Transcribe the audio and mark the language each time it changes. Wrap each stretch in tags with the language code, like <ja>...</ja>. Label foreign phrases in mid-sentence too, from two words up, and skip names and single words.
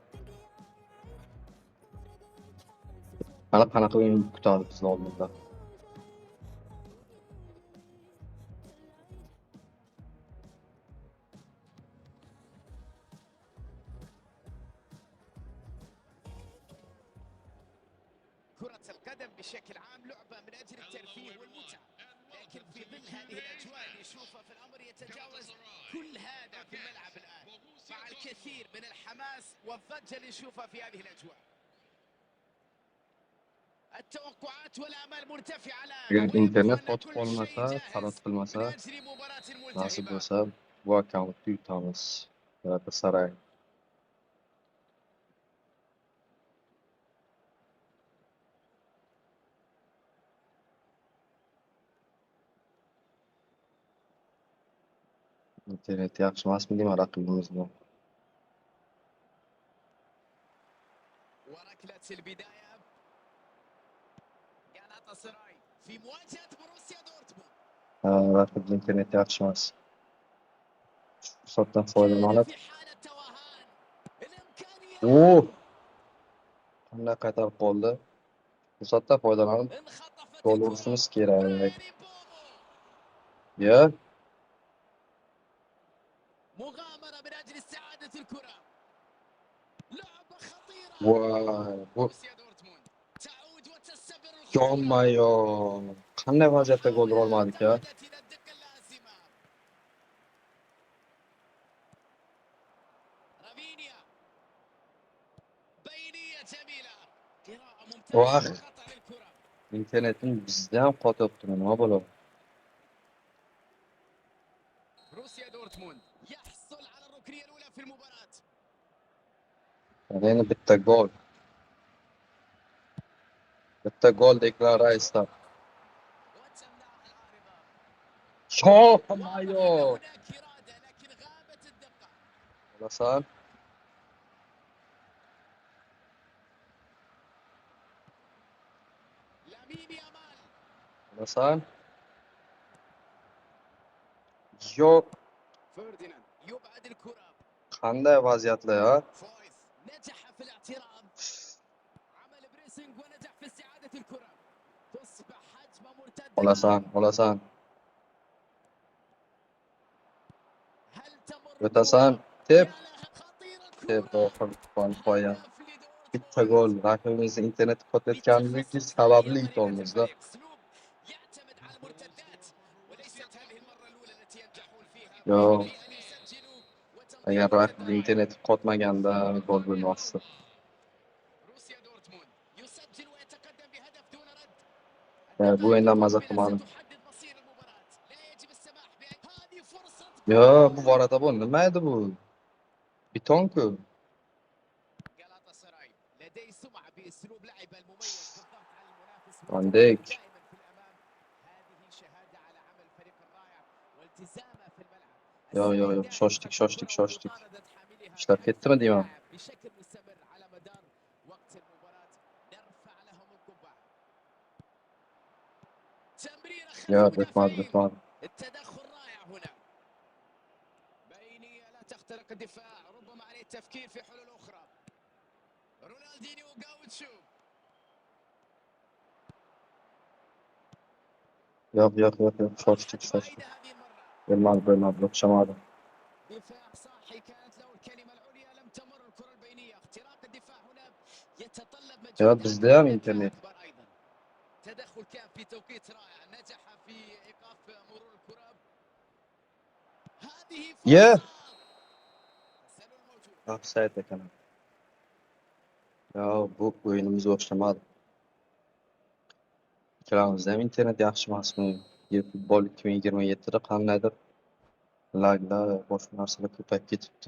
<uz>Mana qanaqa o'yin kutadi bizni oldimizda.</uz> <ar>كرة القدم بشكل عام لعبة من أجل الترفيه والمتعة، لكن في ظل هذه الأجواء اللي نشوفها في الأمر يتجاوز كل هذا في الملعب الآن، مع الكثير من الحماس والضجة اللي نشوفها في هذه الأجواء. التوقعات والآمال مرتفعة الآن.</ar> <uz>internet qotib qolmasa, xarid qilmasa, nasib bo'lsa bu akkauntni yutamiz. Galatasaray. Internet yaxshi emasmi deyman raqibimizni.</uz> <ar>وركلة البداية galatasaray في مواجهة بروسيا دورتموند.</ar> <uz>Raqibning interneti yaxshi emas. Fursatdan foydalanib. Qanday qaytarib qoldi? Fursatdan foydalanib gol urishimiz kerak. Ya.</uz> <ar>مغامرة من أجل استعادة الكرة. لعبة خطيرة.</ar> <uz>Voy, bu</uz> <ar>بروسيا دورتموند تعود وتستمر الخطورة.</ar> <uz>Jonmayo. Qanday vaziyatda gol ura olmadik ya?</uz> <ar>رافينيا. بينية جميلة. قراءة</ar> <uz>Voy,</uz> <ar>ممتازة. قطع للكرة.</ar> <uz>internetim bizda ham qotyapti, nima bo'ladi?</uz> <ar>بروسيا دورتموند يحصل على الركنية الأولى في المباراة.</ar> <uz>Yana bitta gol. Bitta gol Declan Rice'dan.</uz> <ar>وتمنعها العارضة.</ar> <uz>Jonmayo.</uz> <ar>هناك إرادة لكن غابت الدقة.</ar> <uz>Olasan.</uz> <ar>لامين يامال.</ar> <uz>Olasan. Yo'q.</uz> <ar>فرديناند يبعد الكرة.</ar> <uz>Qanday vaziyatlar ya?</uz> <ar>فويس نجح في الاعتراض. عمل بريسنج ونجح في استعادة الكرة. تصبح هجمة مرتدة.</ar> <uz>Olasan.</uz> <ar>هل تمر</ar> <uz>O'tasan. Tep.</uz> <ar>خطيرة</ar> <uz>Tep</uz> <ar>الكرة.</ar> <uz>oxir qo'ya. Bitta gol. Raqibimizning interneti qotayotganligi sababli yutolmazda.</uz> <ar>يعتمد على المرتدات وليست هذه المرة الأولى التي ينجحون فيها</ar> <uz>Yo'q.</uz> <ar>في أن يسجلوا</ar> <uz>Agar raqibning interneti qotmaganda gol bo'lmasdi.</uz> <ar>روسيا دورتموند يسجل ويتقدم بهدف دون رد.</ar> <uz>Bu o'yindan maza qilmadim.</uz> <ar>ستحدد مصير المباراة. لا يجب السماح بهذه فرصة.</ar> <uz>Yo'q, bu borada bu nima edi bu? Bitonku.</uz> <ar>لديه سمعة بأسلوب لعبه المميز بالضغط على المنافس عندك دائما في الأمام. هذه شهادة على عمل الفريق الرائع والتزامه في الملعب.</ar> <uz>yo</uz> <ar>السعي دائما</ar> <uz>shoshtik</uz> <ar>خلف الكرة</ar> <uz>shoshtik</uz> <ar>ومطاردة حاملها</ar> <uz>ishlar</uz> <ar>بأكثر</ar> <uz>ketdimi deyman.</uz> <ar>إبداع بشكل مستمر على مدار وقت المباراة. نرفع لهم القبعة. تمريرة خلف</ar> <uz>yo</uz> <ar>المدافعين.</ar> <uz>bitmadi.</uz> <ar>التدخل رائع هنا. بينية لا تخترق الدفاع، ربما عليه التفكير في حلول أخرى. رونالدينيو وغاوتشو.</ar> <uz>Yo'q shoshtik</uz> <ar>بعيدة هذه المرة.</ar> <uz>bilmadi o'xshamadi.</uz> <ar>دفاع صاحي كانت له الكلمة العليا، لم تمر الكرة البينية. اختراق الدفاع هنا يتطلب</ar> <uz>yo</uz> <ar>مجهود</ar> <uz>bizda ham</uz> <ar>أكبر</ar> <uz>internet.</uz> <ar>أيضا. تدخل كان في توقيت رائع، نجح في إيقاف مرور الكرة. هذه</ar> <en>Yeah.</en> <ar>فرصة. تسلل موجود.</ar> <uz>Offside ekan. Yo bu o'yinimiz o'xshamadi. Ikkalamizda ham internet yaxshi emasmi? Futbol 2027da qandaydir laglar, boshqa narsalar ko'payib ketibdi.</uz>